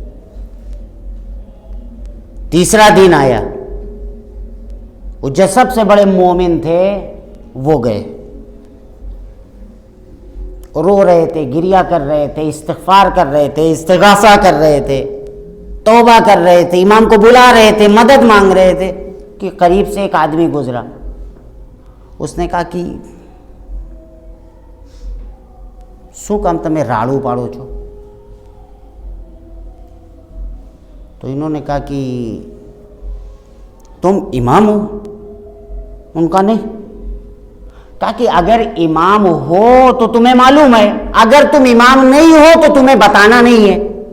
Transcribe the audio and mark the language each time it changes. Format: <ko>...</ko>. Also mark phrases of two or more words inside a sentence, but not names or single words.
<ur>تیسرا دن آیا، وہ جو سب سے بڑے مومن تھے وہ گئے، رو رہے تھے، گریہ کر رہے تھے، استغفار کر رہے تھے، استغاثہ کر رہے تھے، توبہ کر رہے تھے، امام کو بلا رہے تھے، مدد مانگ رہے تھے کہ قریب سے ایک آدمی گزرا. اس نے کہا کہ</ur> <gu>શું કામ તમે રાડું પાડો છો؟</gu> <ur>تو انہوں نے کہا کہ تم امام ہو؟ ان کا نہیں. کہا کہ اگر امام ہو تو تمہیں معلوم ہے، اگر تم امام نہیں ہو تو تمہیں بتانا نہیں ہے.</ur>